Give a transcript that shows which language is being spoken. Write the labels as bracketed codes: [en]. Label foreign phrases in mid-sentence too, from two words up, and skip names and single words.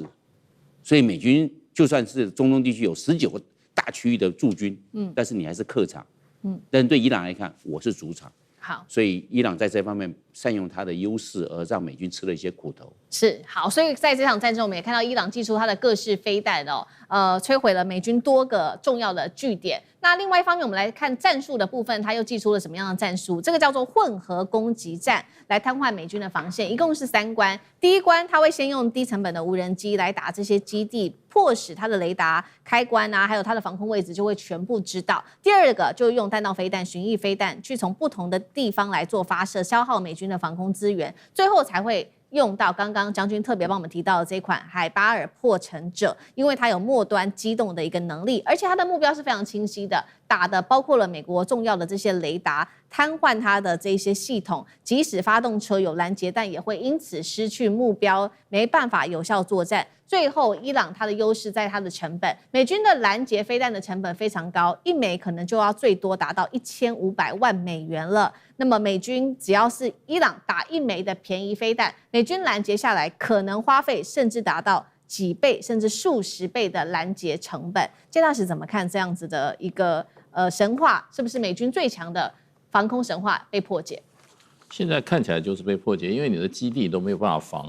[zh] 所以美軍就算是中東地區有19個大區域的駐軍，但是你還是客場，但對伊朗來看，我是主場。好，所以伊朗在這方面善用它的優勢，而讓美軍吃了一些苦頭。是好，所以在這場戰爭，我們也看到伊朗祭出它的各式飛彈哦，摧毀了美軍多個重要的據點。那另外一方面，我们來看戰術的部分，它又祭出了什麼樣的戰術？這個叫做混合攻擊戰，來癱瘓美軍的防線。一共是3關。第一關，它會先用低成本的無人機來打這些基地，迫使它的雷達開關啊，還有它的防空位置就會全部知道。第二個，就用彈道飛彈、巡弋飛彈去從不同的地方來做發射，消耗美軍的防空資源，最後才會用到剛剛將軍特別幫我們提到的這款海巴爾破城者，因為它有末端機動的一個能力，而且它的目標是非常清晰的，打的包括了美國重要的這些雷達，癱瘓它的這些系統，即使發動車有攔截彈，也會因此失去目標，沒辦法有效作戰。最後，伊朗它的優勢在它的成本，美軍的攔截飛彈的成本非常高，一枚可能就要最多達到1500萬美元了。那麼美軍只要是伊朗打一枚的便宜飛彈，美軍攔截下來可能花費甚至達到幾倍甚至數十倍的攔截成本。謝大使怎麼看這樣子的一個神話？是不是美軍最強的防空神話被破解？現在看起來就是被破解，因為你的基地都沒有辦法防。